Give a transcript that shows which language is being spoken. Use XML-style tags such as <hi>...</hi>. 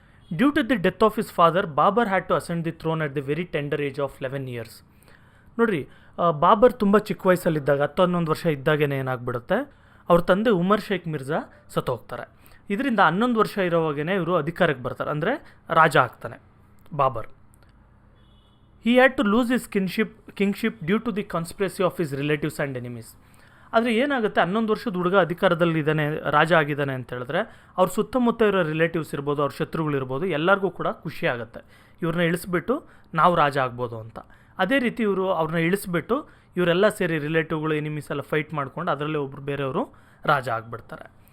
<en>Due to the death of his father, Babur had to ascend the throne at the very tender age of 11 years.</en> <kn>ನೋಡಿರಿ, ಬಾಬರ್ ತುಂಬ ಚಿಕ್ಕ ವಯಸ್ಸಲ್ಲಿದ್ದಾಗ 10-11 ವರ್ಷ ಇದ್ದಾಗೇ ಏನಾಗ್ಬಿಡುತ್ತೆ, ಅವ್ರ ತಂದೆ ಉಮರ್ ಶೇಖ್ ಮಿರ್ಜಾ ಸತ್ತೋಗ್ತಾರೆ. ಇದರಿಂದ 11 ವರ್ಷ ಇರೋವಾಗೇ ಇವರು ಅಧಿಕಾರಕ್ಕೆ ಬರ್ತಾರೆ, ಅಂದರೆ ರಾಜ ಆಗ್ತಾನೆ Babur.</kn> <en>He had to lose his kingship due to the conspiracy of his relatives and enemies.</en> <kn>ಆದರೆ ಏನಾಗುತ್ತೆ, 11 ವರ್ಷದ ಹುಡುಗ ಅಧಿಕಾರದಲ್ಲಿ ಇದ್ದಾನೆ, ರಾಜ ಆಗಿದ್ದಾನೆ ಅಂತ ಹೇಳಿದ್ರೆ ಅವ್ರ ಸುತ್ತಮುತ್ತ ಇರೋ ರಿಲೇಟಿವ್ಸ್ ಇರ್ಬೋದು, ಅವ್ರ ಶತ್ರುಗಳಿರ್ಬೋದು, ಎಲ್ಲರಿಗೂ ಕೂಡ ಖುಷಿ ಆಗುತ್ತೆ, ಇವ್ರನ್ನ ಇಳಿಸ್ಬಿಟ್ಟು ನಾವು ರಾಜ ಆಗ್ಬೋದು ಅಂತ. ಅದೇ ರೀತಿ ಇವರು ಅವ್ರನ್ನ ಇಳಿಸ್ಬಿಟ್ಟು ಇವರೆಲ್ಲ ಸೇರಿ ರಿಲೇಟಿವ್ಗಳು, ಎನಿಮೀಸ್ ಎಲ್ಲ ಫೈಟ್ ಮಾಡ್ಕೊಂಡು ಅದರಲ್ಲೇ ಒಬ್ಬರು ಬೇರೆಯವರು ರಾಜ ಆಗಿಬಿಡ್ತಾರೆ.</kn>